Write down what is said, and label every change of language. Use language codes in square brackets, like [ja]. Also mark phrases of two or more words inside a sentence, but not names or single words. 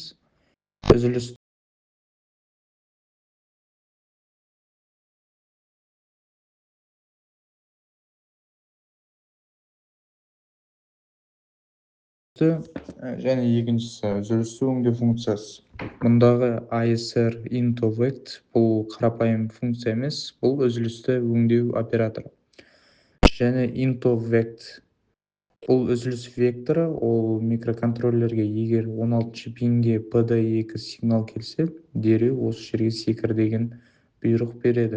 [kk] Үзілісті және екіншісі үзілісті өңдеу функциясы. Мұндағы ISR into vect бұл қарапайым функция емес, бұл үзілісті өңдеу операторы. Және into vect бұл үзіліс векторы, ол микроконтроллерге егер 16 пинге PD2 сигнал келсе, дереу осы жерге секір деген бұйрық береді.